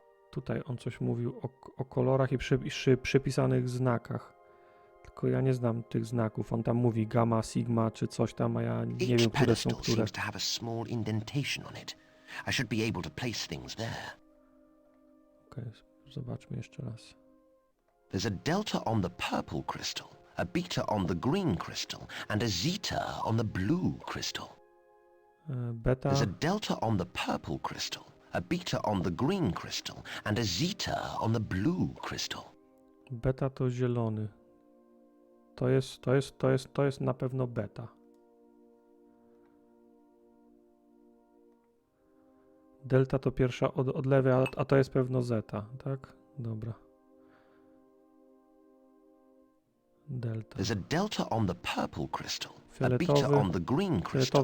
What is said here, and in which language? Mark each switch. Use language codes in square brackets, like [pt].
[pl] Tutaj on coś mówił o kolorach i przypisanych znakach. Tylko ja nie znam tych znaków. On tam mówi gamma, sigma czy coś tam, a ja nie wiem, które są które. [en] Seems to have a small indentation on it. I should be able to place things there. [pl] Okej, zobaczmy jeszcze raz. [en] There's a delta on the purple crystal, a beta on the green crystal, and a zeta on the blue crystal. [pl] Beta... [en] There's a delta on the purple crystal, a beta on the green crystal, and a zeta on the blue crystal. [pl] Beta to zielony. To jest na pewno beta. Delta to pierwsza od lewej, a to jest pewno zeta, tak? Dobra. Delta. [en] There's a delta on the purple crystal, a beta on the green crystal,